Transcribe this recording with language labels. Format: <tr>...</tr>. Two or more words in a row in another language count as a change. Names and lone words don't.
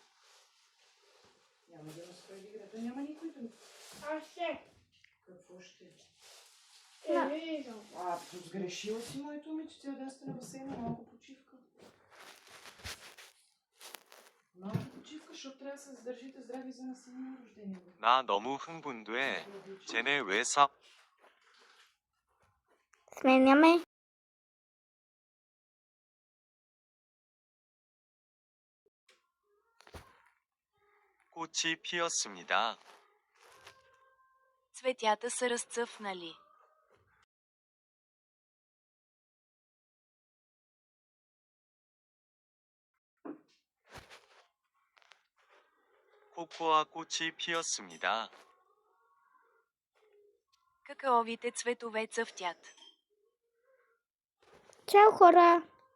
<bg>Няма да разкажи играта, няма никой да... Аз ще. Какво ще? Телевизор. Сгрешила си, моето момиче, цял ден сте на басейна, малко почивка. Малко почивка, защото трябва да се задържите здрави за насилно рождение.</bg> <ko>나 너무 흥분돼. 쟤네 왜 사...</ko> <bg>Сменяме.</bg> <ko>꽃이 피었습니다.</ko> <bg>Цветята са разцъфнали.</bg> <ko>코코아 꽃이 피었습니다.</ko> <bg>Какаовите цветове цъфтят. Чао, хора.</bg>